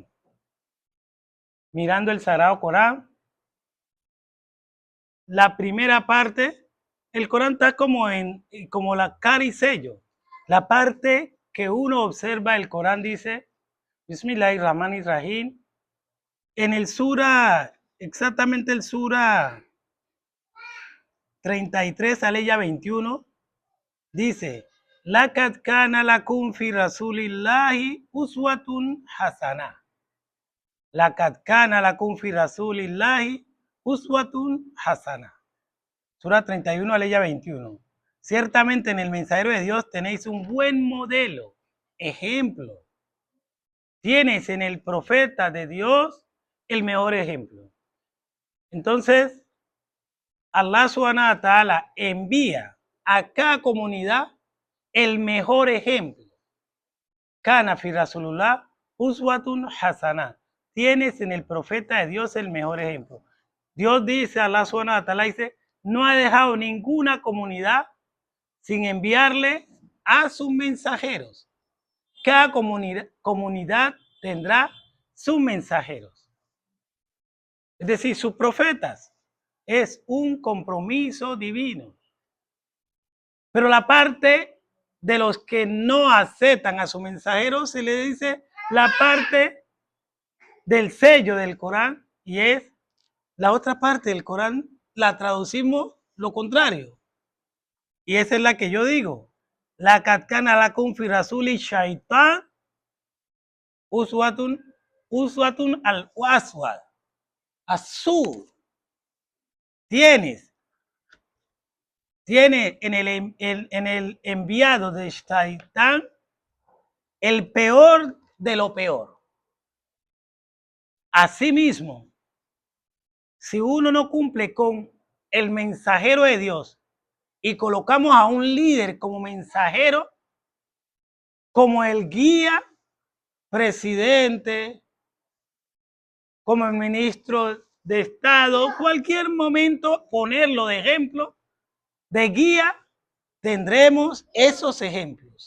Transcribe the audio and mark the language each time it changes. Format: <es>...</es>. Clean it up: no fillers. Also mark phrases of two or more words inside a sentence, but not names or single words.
<es>Mirando el Sagrado Corán, la primera parte, el Corán está como la cara y sello. La parte que uno observa, el Corán dice, Bismillahirrahmanirrahim, en el sura, exactamente el sura 33, aleya 21, dice,</es> <ar>لقد كان لكم في رسول الله أسوة حسنة. لقد كان لكم في رسول الله أسوة حسنة.</ar> <es>Sura 31, aleya 21. Ciertamente en el mensajero de Dios tenéis un buen modelo, ejemplo. Tienes en el profeta de Dios el mejor ejemplo. Entonces,</es> <ar>الله سبحانه وتعالى</ar> <es>envía a cada comunidad el mejor ejemplo.</es> <ar>كان في رسول الله أسوة حسنة.</ar> <es>Tienes en el profeta de Dios el mejor ejemplo. Dios dice,</es> <ar>الله سبحانه وتعالى</ar> <es>dice, no ha dejado ninguna comunidad sin enviarle a sus mensajeros. Cada comunidad tendrá sus mensajeros. Es decir, sus profetas. Es un compromiso divino. Pero la parte de los que no aceptan a su mensajero se le dice la parte del sello del Corán, y es la otra parte del Corán, la traducimos lo contrario. Y esa es la que yo digo.</es> <ar>لقد كان لكم في رسول الشيطان أسوة الأسود.</ar> <es>Azul. Tiene en el enviado de Shaitán el peor de lo peor. Asimismo, si uno no cumple con el mensajero de Dios y colocamos a un líder como mensajero, como el guía, presidente, como el ministro de Estado, cualquier momento ponerlo de ejemplo, de guía, tendremos esos ejemplos.</es>